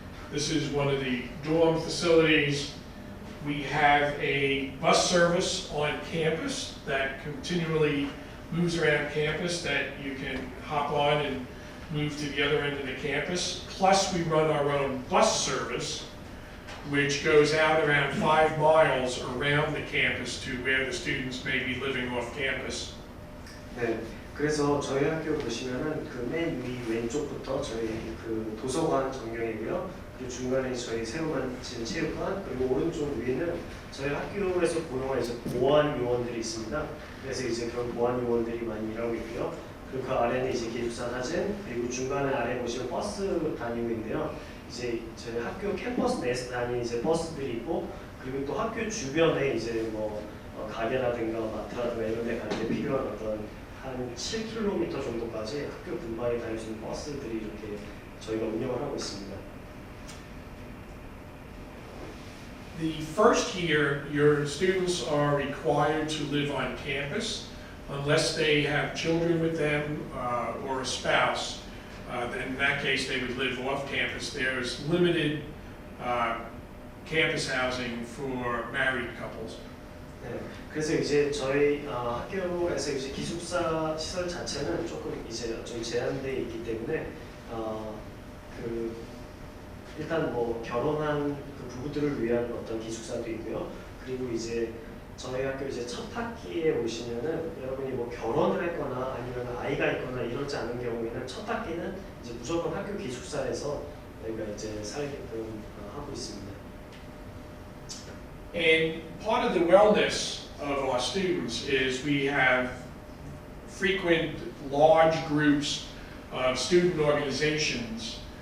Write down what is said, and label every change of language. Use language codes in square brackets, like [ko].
[en] This is one of the dorm facilities. We have a bus service on campus that continually moves around campus that you can hop on and move to the other end of the campus. Plus we run our own bus service, which goes out around 5 miles around the campus to where the students may be living off campus. [ko] 네, 그래서 저희 학교 보시면은 그 맨 위 왼쪽부터 저희 그 도서관 전경이고요. 그 중간에 저희 새로 만든 체육관, 그리고 오른쪽 위에는 저희 학교에서 고용한 이제 보안 요원들이 있습니다. 그래서 이제 그런 보안 요원들이 많이 일하고 있고요. 그리고 그 아래는 이제 기숙사 사진, 그리고 중간에 아래 보시면 버스 다니고 있는데요. 이제 저희 학교 캠퍼스 내에서 다니는 이제 버스들이 있고, 그리고 또 학교 주변에 이제 뭐 가게라든가 마트라든가 이런 데 갈 때 필요한 어떤 한 7km 정도까지 학교 근방에 다닐 수 있는 버스들이 이렇게 저희가 운영을 하고 있습니다. [en] The first year, your students are required to live on campus unless they have children with them or a spouse. Then in that case, they would live off campus. There's limited campus housing for married couples. [ko] 네, 그래서 이제 저희 학교에서 이제 기숙사 시설 자체는 조금 이제 좀 제한돼 있기 때문에 그 일단 뭐 결혼한 그 부부들을 위한 어떤 기숙사도 있고요. 그리고 이제 저희 학교 이제 첫 학기에 오시면은 여러분이 뭐 결혼을 했거나 아니면 아이가 있거나 이러지 않은 경우에는 첫 학기는 이제 무조건 학교 기숙사에서 저희가 이제 살게끔 하고 있습니다. [en] And part of the wellness of our students is we have frequent large groups of student organizations.